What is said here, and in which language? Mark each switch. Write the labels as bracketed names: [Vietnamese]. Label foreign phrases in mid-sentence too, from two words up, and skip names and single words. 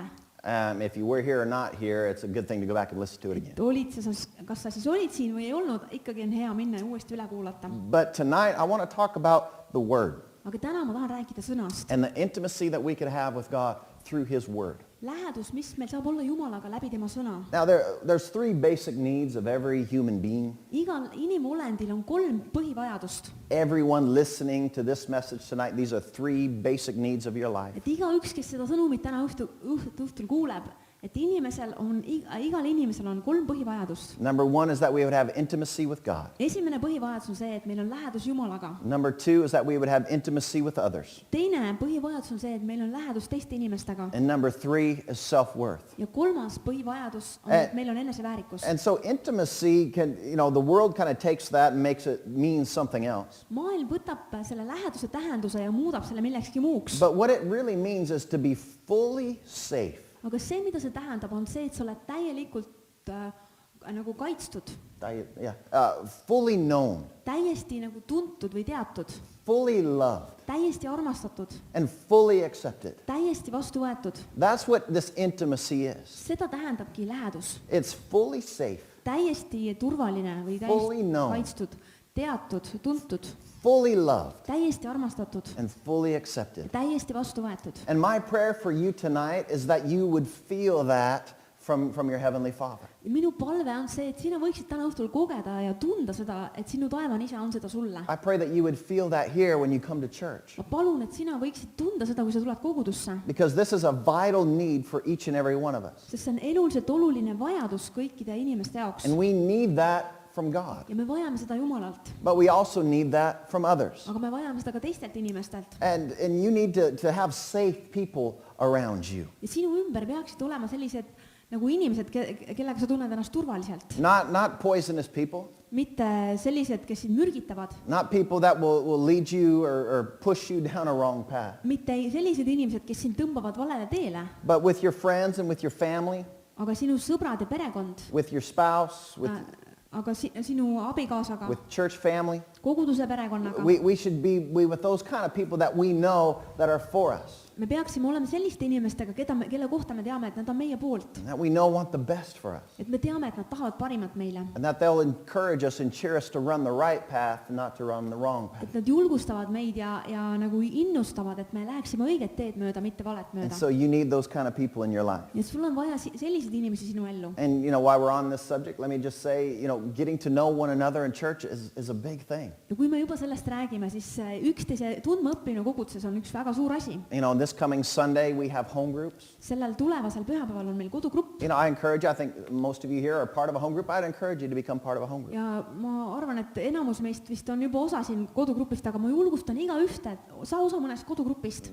[English] If you were here or not here, it's a good thing to go back and listen to it again. [Estonian] Kas sa siis olid siin või ei olnud, ikkagi on hea minna ja uuesti üle kuulata. [English] But tonight I want to talk about the Word. [Estonian] Aga täna ma tahan rääkida sõnast. [English] And the intimacy that we could have with God through His Word. [Estonian] lähedus, mis meil saab olla Jumalaga läbi tema sõna. [English] Now, there's three basic needs of every human being. [Estonian] Igal inimolendil on 3 põhivajadust. [English] Everyone listening to this message tonight, these are three basic needs of your life. [Estonian] Et igaüks, kes seda sõnumit täna õhtul kuuleb, et igal inimesel on 3 põhivajadust. [English] Number one is that we would have intimacy with God. [Estonian] Esimene põhivajadus on see, et meil on lähedus Jumalaga. [English] Number two is that we would have intimacy with others. [Estonian] Teine põhivajadus on see, et meil on lähedus teiste inimestega. [English] And number three is self-worth. [Estonian] Ja 3. põhivajadus on, et meil on eneseväärikus. [English] And so intimacy can, the world kind of takes that and makes it mean something else. [Estonian] Maailm võtab selle läheduse tähenduse ja muudab selle millekski muuks. [English] But what it really means is to be fully safe. [Estonian] Aga see, mida see tähendab, on see, et sa oled täielikult nagu kaitstud. [English] Fully known. [Estonian] Täiesti nagu tuntud või teatud. [English] Fully loved. [Estonian] Täiesti armastatud. [English] And fully accepted. [Estonian] Täiesti vastu võetud. [English] That's what this intimacy is. [Estonian] Seda tähendabki lähedus. [English] It's fully safe. [Estonian] Täiesti turvaline või [English] Fully [Estonian] täiesti [English] known. [Estonian] kaitstud, teatud, tuntud, [English] Fully loved. [Estonian] täiesti armastatud, [English] And fully accepted. [Estonian] täiesti vastu võetud. [English] And my prayer for you tonight is that you would feel that from your Heavenly Father. [Estonian] Minu palve on see, et sina võiksid täna õhtul kogeda ja tunda seda, et sinu taevane isa on seda sulle. [English] I pray that you would feel that here when you come to church. [Estonian] Ma palun, et sina võiksid tunda seda, kui sa tuled kogudusse. [English] Because this is a vital need for each and every one of us. [Estonian] Sest see on eluliselt oluline vajadus kõikide inimeste jaoks. [English] And we need that from God. [Estonian] Ja me vajame seda Jumalalt. [English] But we also need that from others. [Estonian] Aga me vajame seda ka teistelt inimestelt. [English] And you need to have safe people around you. [Estonian] Ja sinu ümber peaksid olema sellised nagu inimesed, kellega sa tunned ennast turvaliselt. [English] Not poisonous people. [Estonian] Mitte sellised, kes sind mürgitavad. [English] Not people that will lead you or push you down a wrong path. [Estonian] Mitte sellised inimesed, kes sind tõmbavad valele teele. [English] But with your friends and with your family, [Estonian] Aga sinu sõbrad ja perekond, [English] with your spouse, [Estonian] aga sinu abikaasaga, [English] with church family, [Estonian] koguduse perekonnaga. [English] we should be with those kind of people that we know that are for us. [Estonian] Me peaksime olema selliste inimestega, kelle kohta me teame, et nad on meie poolt. [English] That we know want the best for us. [Estonian] Et me teame, et nad tahavad parimat meile. [English] And that they'll encourage us and cheer us to run the right path and not to run the wrong path. [Estonian] Et nad julgustavad meid ja nagu innustavad, et me läheksime õiget teed mööda, mitte valet [English] And [Estonian] mööda. [English] so you need those kind of people in your life. [Estonian] Ja sul on vaja selliseid inimesi sinu ellu. [English] And while we're on this subject, let me just say, getting to know one another in church is a big thing. [Estonian] Ja kui me juba sellest räägime, siis üksteise tundma õppimine koguduses on üks väga suur asi. [English] This coming Sunday we have home groups. [Estonian] Sellel tulevasel pühapäeval on meil kodugrupp. [English] I encourage you, I think most of you here are part of a home group. I'd encourage you to become part of a home group. [Estonian] Ja ma arvan, et enamus meist vist on juba osa siin kodugrupist, aga ma julgustan igaühte, et saa osa mõnest kodugrupist.